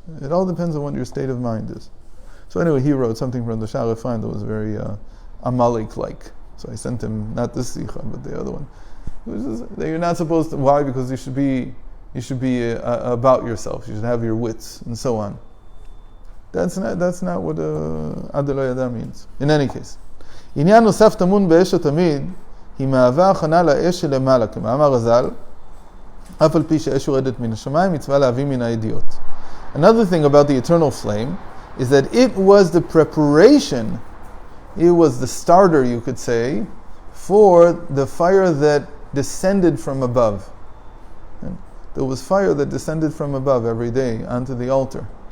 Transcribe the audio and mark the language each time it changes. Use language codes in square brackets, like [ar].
[en] It all depends on what your state of mind is. So anyway, he wrote something from the Shah Ephraim that was very Amalek-like. So I sent him not this Sichot, but the other one. That you're not supposed to. Why? Because you should be about yourself. You should have your wits and so on. That's not what ad lo yada means. In any case, [he] עניין נוסף טמון באש התמיד היא מהווה הכנה לאש שלמעלה, כמאמר רז"ל, אף על פי שאש יורדת מן השמיים, מצווה להביא מן הידיעות. [en] Another thing about the eternal flame is that it was the preparation, it was the starter, you could say, for the fire that descended from above. And there was fire that descended from above every day onto the altar.